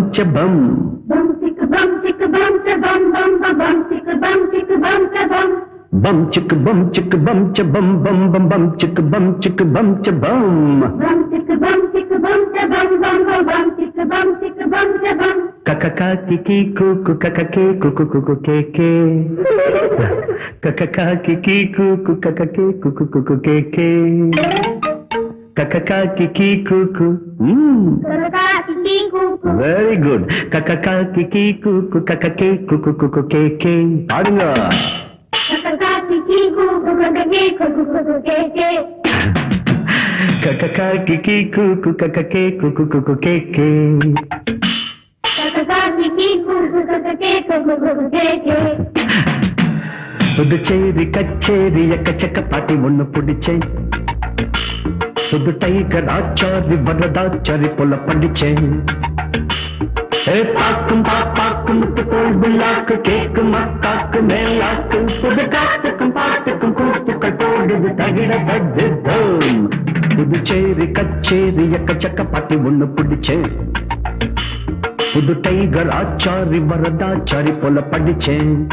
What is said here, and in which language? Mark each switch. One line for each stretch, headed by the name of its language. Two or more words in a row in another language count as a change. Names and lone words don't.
English: bum chick bum cha bum bum ba bum chick bum cha bum bum chick bum cha bum bum bum bum chick bum cha bum bum chick bum cha bum bum ba bum chick bum cha bum kakaka kiki kuku kakake kuku kuku keke kakaka kiki kuku kakake kuku kuku keke kakaka kiki kuku kakaka kiki kuku very good kakaka kiki kuku kakake kuku kuku keke பாடுங்க kakaka kiki kuku kakake kuku kuku keke kakaka kiki kuku kakake kuku kuku keke kakaka kiki kuku kakake kuku kuku keke
Tamil: புதுச்சேரி கச்சேரி எக்கச்சக்க பாட்டி ஒண்ணு பிடிச்சேன் புது டைகர் ஆச்சாரி வரதாச்சாரி போல படிச்சேன் பாக்கும் பாப்பாக்கும் தோல் விழாக்கு கேக்கும் மக்காக்கு மேலாக்கு புது காத்துக்கும் பாட்டுக்கும் கூத்துக்கள் போடுது தகிட தட்டுதோம் புதுச்சேரி கச்சேரி எக்கச்சக்க பாட்டி ஒண்ணு பிடிச்சேன் புது டைகர் ஆச்சாரி வரதாச்சாரி போல படிச்சேன்